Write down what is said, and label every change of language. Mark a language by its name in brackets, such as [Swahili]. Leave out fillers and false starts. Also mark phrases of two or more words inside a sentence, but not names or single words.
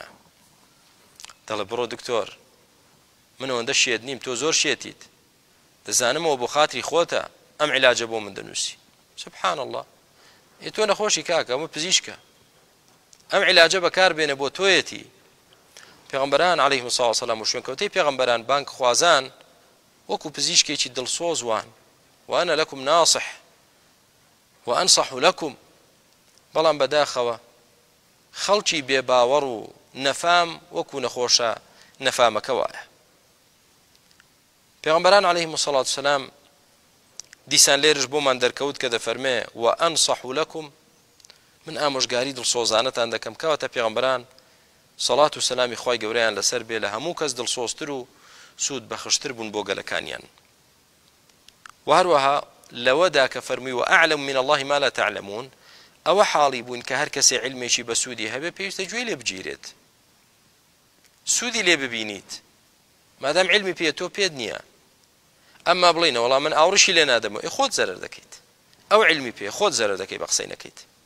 [Central Kurdish] دەڵێ بڕۆ دکتۆر، من ئەوەندە شێت نیم، تۆ زۆر شێتیت، دەزانمەوە بۆ خاتری خۆتە ئەم عیلاجە بۆ من دەنووسی، [Arabic] سبحان الله [Central Kurdish] تۆ نەخۆشی کاکە ئەمە پزیشکە ئەم عیلاجە بەکار بێنە بۆ تۆیەتی پێغەمبەران [Arabic] عەلەیهیمۇ الصەلاة وەسەلام [Central Kurdish] و شوێنکەوتەی پێغەمبەران بانگ خوازان وەکو پزیشکێکی دڵسۆزوان [Arabic] وأنا لكم ناصح وأنصح لكم [Central Kurdish] بەڵام بەداخەوە خەڵکی بێباوەڕ و نەفام وەکو نەخۆشە نەفامەکە وایە پێغەمبەران [Arabic] عەلەیهیمۇ الصەلاة وەسەلام [Central Kurdish] دیسان لێرش بۆمان دەرکەوت کە دەفەرمێ [Arabic] وأنصح لكم [Central Kurdish] من ئامۆژگاری دڵسۆزانەتان دەکەم کەواتە پێغەمبەران سەڵات و سەلامی خوای گەورەیان لەسەر بێ لە هەموو کەس دڵسۆزتر و سوود بەخشتر بوون بۆ گەلەکانیان و هەروەها لەوەدا کە فەرمووی [Arabic] وأعلم من الله ما لا تعلمون [Central Kurdish] ئەوە حاڵی بوون کە هەر کەسێ علمێکی بە سوودی هەبێ پێویستە گوێی لێ بگیرێت سوودی لێ ببینیت مادام علمی پێ تۆ پێت نییە ئەمما بڵێنە وەڵام من ئاوڕشی لێ نادەمەوە خۆت زەرەر دەکەیت ئەو علمی پێ خۆت زەرەر دەکەی بە قسەی نەکەیت